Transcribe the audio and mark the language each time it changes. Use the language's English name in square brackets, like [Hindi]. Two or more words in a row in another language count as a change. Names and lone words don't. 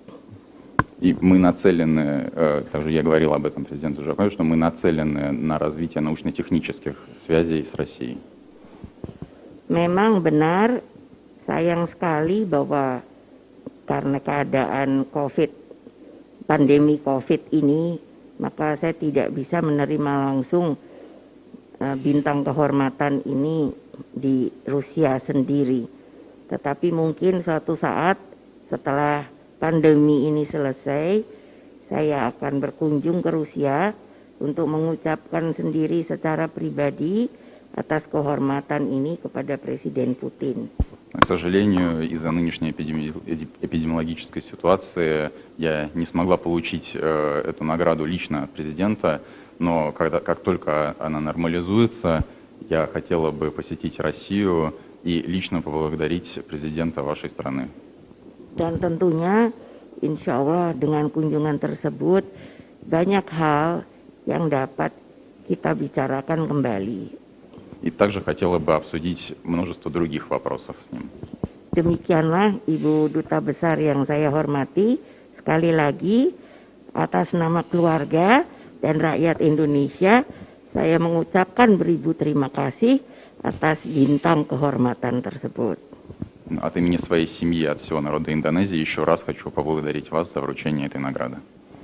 [Russian] И мы нацелены, также я говорил об этом президенту Жакове, что мы нацелены на развитие научно-технических связей с Россией. [Indonesian] Memang benar, sayang sekali bahwa karena keadaan pandemi COVID ini, maka saya tidak bisa menerima langsung bintang kehormatan ini di Rusia sendiri. Tetapi mungkin suatu saat setelah pandemi ini selesai, saya akan berkunjung ke Rusia untuk mengucapkan sendiri secara pribadi atas kehormatan ini kepada Presiden Putin. [Russian] К сожалению, из-за нынешней эпидемиологической ситуации я не смогла получить эту награду лично от президента, но как только она нормализуется, я хотела бы посетить Россию и лично поблагодарить президента вашей страны. [Indonesian] Dan tentunya [Arabic] إن شاء الله [Indonesian] dengan kunjungan tersebut banyak hal yang dapat kita bicarakan kembali. [Russian] И также хотела бы обсудить множество других вопросов с ним. [Indonesian] Demikianlah Ibu Duta Besar yang saya hormati, sekali lagi atas nama keluarga dan rakyat Indonesia, saya mengucapkan beribu terima kasih atas bintang kehormatan tersebut. [Russian] От имени своей семьи, от всего народа Индонезии еще раз хочу поблагодарить вас за вручение этой награды.